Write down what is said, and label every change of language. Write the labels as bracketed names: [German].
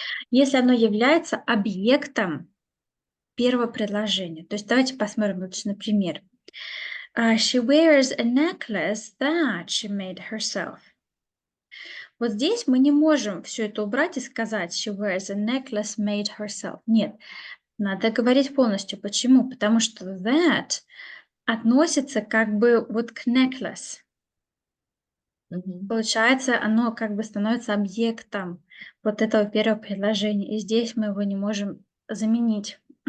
[Russian] Если оно является объектом первого предложения. То есть давайте посмотрим лучше на пример. [English] She wears a necklace that she made herself. [Russian] Вот здесь мы не можем все это убрать и сказать [English] she wears a necklace made herself. [Russian] Нет, надо говорить полностью. Почему? Потому что that относится как бы вот к necklace. Мгм. Получается, оно как бы становится объектом вот этого первого предложения, и здесь мы его не можем заменить.